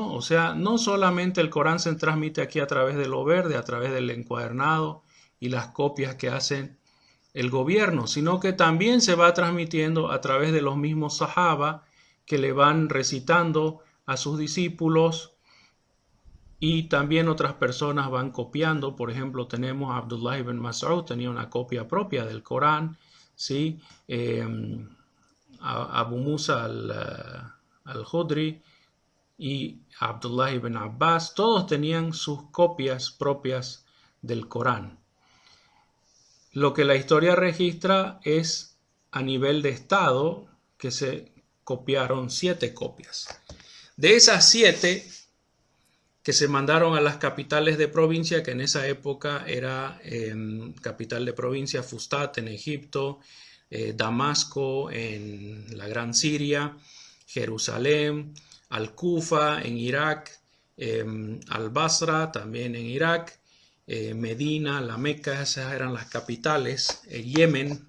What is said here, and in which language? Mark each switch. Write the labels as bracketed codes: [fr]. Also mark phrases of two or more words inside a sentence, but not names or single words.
[es] O sea, no solamente el Corán se transmite aquí a través de lo verde, a través del encuadernado y las copias que hacen el gobierno, sino que también se va transmitiendo a través de los mismos sahaba que le van recitando a sus discípulos y también otras personas van copiando. Por ejemplo, tenemos a Abdullah ibn Mas'ud, tenía una copia propia del Corán, ¿sí? Abu Musa al-Khudri y Abdullah ibn Abbas, todos tenían sus copias propias del Corán. Lo que la historia registra es a nivel de estado que se copiaron 7 copias. De esas 7 que se mandaron a las capitales de provincia, que en esa época era capital de provincia Fustat en Egipto, Damasco en la Gran Siria, Jerusalén, Al-Kufa en Irak, Al-Basra también en Irak, Medina, la Meca, esas eran las capitales, Yemen.